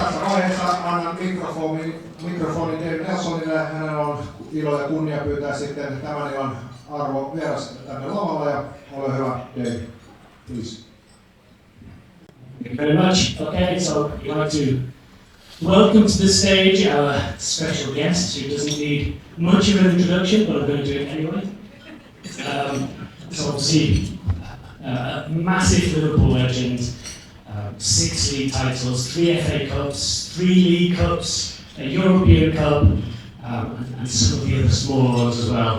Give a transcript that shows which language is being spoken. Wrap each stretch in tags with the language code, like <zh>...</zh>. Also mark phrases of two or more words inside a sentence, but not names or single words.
<fi>vaiheessa annan mikrofonin Dave Nelsonille. Hänellä on ilo ja kunnia pyytää sitten tämän illan arvo vieras tänne lavalle ja ole hyvä, Dave.</fi> <en>Please. Thank you very much. Okay, so I'd like to welcome to the stage our special guest who doesn't need much of an introduction, but I'm going to do it anyway. So obviously, massive Liverpool legend, 6 league titles, 3 FA Cups, 3 League Cups, a European Cup, and some of the other smaller ones as well.</en>